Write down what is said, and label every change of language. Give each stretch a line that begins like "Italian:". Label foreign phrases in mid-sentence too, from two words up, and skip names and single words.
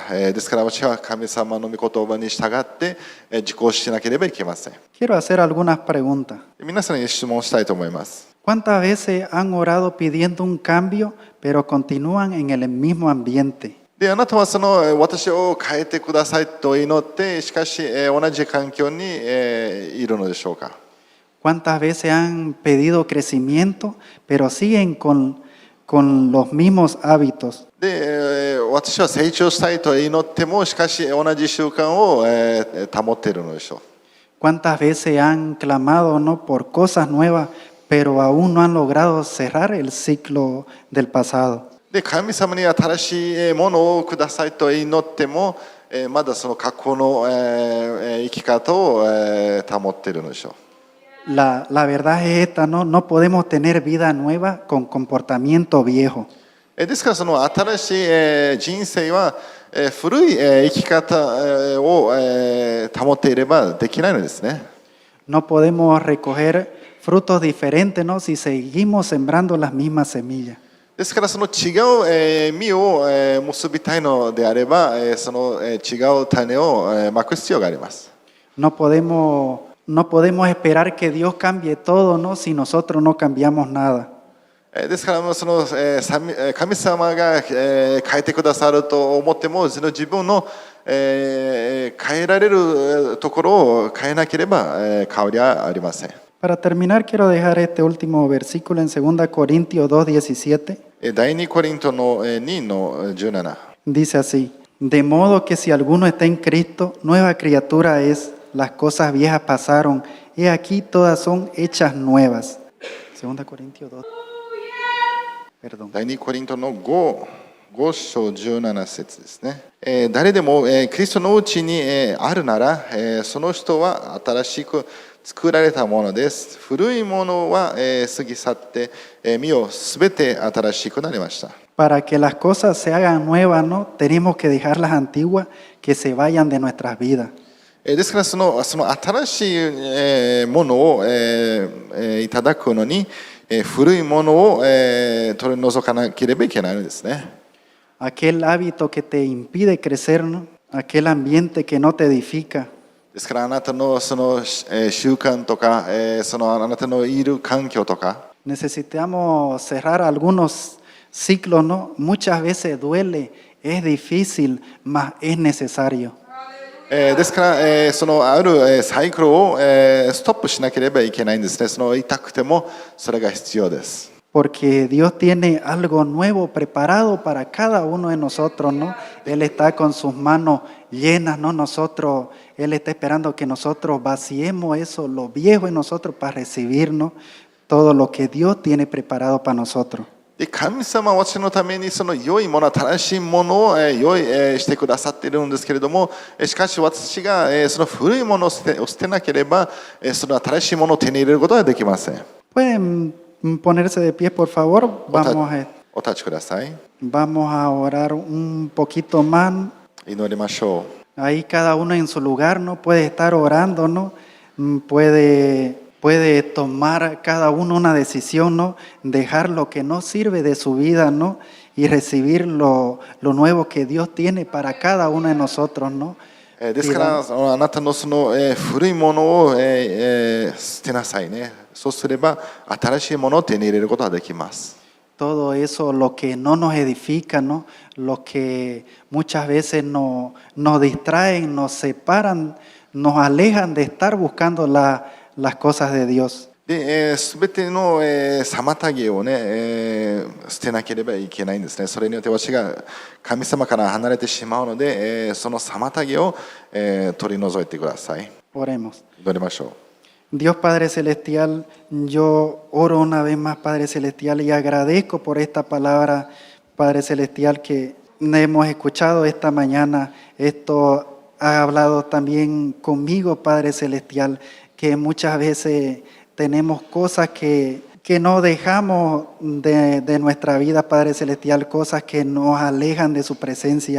Japanese: ですから私は神様の御言葉に従って実行しなければいけません。
Spanish: Quiero hacer algunas preguntas.
Japanese: 皆さんに質問したいと思います。
Spanish: ¿Cuántas veces han orado pidiendo un cambio, pero continúan en el mismo ambiente?
Japanese: であなたはその私を変えてくださいと祈ってしかし同じ環境にいるのでしょうか。
Spanish: ¿Cuántas veces han pedido crecimiento, pero siguen con los mismos hábitos?
Japanese: で私は成長したいと祈ってもしかし同じ習慣を保っているのでしょう。
Spanish: ¿Cuántas veces han clamado, no, por cosas nuevas, pero aún no han logrado cerrar el ciclo del pasado?
Japanese: で神様に新しいものをくださいと祈ってもまだその過去の生き方を保っているのでしょう。
Spanish: La verdad es esta, ¿no? No podemos tener vida nueva con comportamiento viejo.
Japanese: ですからその新しい人生は古い生き方を保っていればできないのですね。
Spanish: No podemos recoger frutos diferentes, ¿no?, si seguimos sembrando las mismas semillas.
Japanese: ですからその違う、実を、結びたいのであれば、その、違う種を、まく必要があります。
Spanish: No podemos esperar que Dios cambie todo, ¿no? Si nosotros no cambiamos nada.
Japanese: ですからその、神様が、変えてくださると思っても自分の、変えられるところを変えなければ、変わりはありません。
Spanish: Para terminar, quiero dejar este último versículo en 2 Corintios 2:17.
Japanese: 第2コリントの2の17。
Spanish: Dice así: De modo que si alguno está en Cristo, nueva criatura es, las cosas viejas pasaron, he aquí todas son hechas nuevas. 2 Corintios 2. Perdón.
Japanese: 第2コリントの5章17節ですね。誰でも、キリストのうちに、あるなら、その人は新しく作られたものです。古いものは、過ぎ去って、見よすべて新しくなりました。
Spanish: Para que las cosas se hagan nuevas, ¿no? Tenemos que dejar las antiguas que se vayan de nuestras vidas.
Japanese: ですからその新しい、ものを、いただくのに、古いものを、取り除かなければいけないのですね。
Spanish: Aquel hábito que te impide crecer, ¿no? Aquel ambiente que no te edifica.
Japanese: ですからあなたのその、習慣とか、そのあなたのいる環境とか、
Spanish: Necesitamos cerrar algunos ciclos, ¿no? Muchas veces duele, es difícil, mas es necesario.
Japanese: ですから、そのあるサイクルを、ストップしなければいけないんですね。その痛くてもそれが必要です。
Spanish: Porque Dios tiene algo nuevo preparado para cada uno de nosotros, ¿no? Él está con sus manos llenas, ¿no? Él está esperando que nosotros vaciemos eso, lo viejo en nosotros, para recibirnos todo lo que Dios tiene preparado para nosotros.
Japanese: で神様は私のためにその良いもの、正しいものをしてくださっているんですけれども、しかし私がその古いものを捨てなければ、その新しいものを手に入れることはできません。
Spanish: Pueden ponerse de pie, por favor.
Japanese: お立ちください。
Spanish: Vamos a orar un poquito más.
Japanese: 祈りましょう。
Spanish: Ahí cada uno en su lugar, ¿no? Puede estar orando, ¿no? Puede tomar cada uno una decisión, ¿no? Dejar lo que no sirve de su vida, ¿no? Y recibir lo nuevo que Dios tiene para cada uno de nosotros, ¿no?
Japanese: ですからあなたのその古いものを捨てなさいね。そうすれば新しいものを手に入れることができます。
Spanish: Todo eso, lo que no nos edifica, ¿no? Lo que muchas veces nos distraen, nos separan, nos alejan de estar buscando las cosas de Dios.
Japanese: で、すべての、妨げをね、捨てなければいけないんですね。それによって私が神様から離れてしまうので、その妨げを、取り除いてください。
Spanish: Oremos.
Japanese: 祈りましょう。
Spanish: Dios Padre Celestial, yo oro una vez más, Padre Celestial, y agradezco por esta palabra, Padre Celestial, que hemos escuchado esta mañana. Esto ha hablado también conmigo, Padre Celestial, que muchas veces tenemos cosas que no dejamos de nuestra vida, Padre Celestial, cosas que nos alejan de su presencia.